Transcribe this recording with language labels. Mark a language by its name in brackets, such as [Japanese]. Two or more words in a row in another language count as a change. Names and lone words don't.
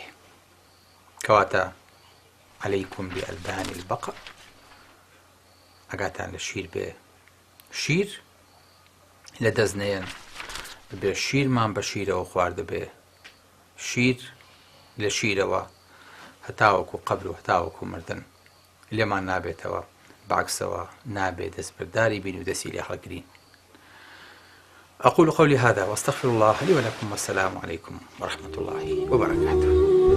[Central Kurdish] کەواتە [Arabic] عەلەیکم بئەلبانی البەقر [Central Kurdish] ئەگاتان لە شیر بێ شیر لە دەست نەیەن بێ شیرمان بە شیرەوە خواردە بێ شیر لە شیرەوە هەتاوەکو قەبر و هەتاوەکو مردن لێمان نابێتەوە بعکسەوە نابێت دەستبرداری بین و دەستی لێ هەڵگرین. [Arabic] أقول قولي هذا واستغفر الله لي ولكم والسلام عليكم ورحمة الله وبركاته.